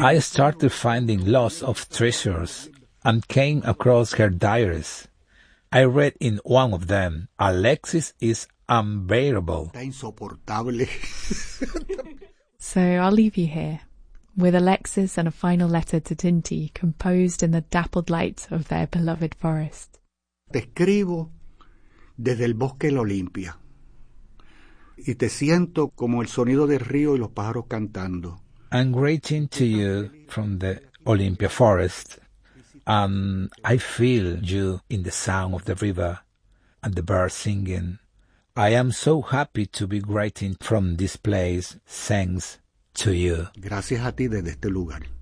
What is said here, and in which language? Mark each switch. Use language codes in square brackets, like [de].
[en] I started finding lots of treasures and came across her diaries. I read in one of them, Alexis is unbearable. [es] Está insoportable. [en] So I'll leave you here with Alexis and a final letter to Tinti, composed in the dappled light of their beloved forest. [es] Te escribo desde el bosque de la Olimpia. Y te siento como el sonido del río y los pájaros cantando. [en] I'm greeting to you from the Olympia Forest, and I feel you in the sound of the river and the birds singing. I am so happy to be greeting from this place, thanks to you. [es] Gracias a ti desde este lugar.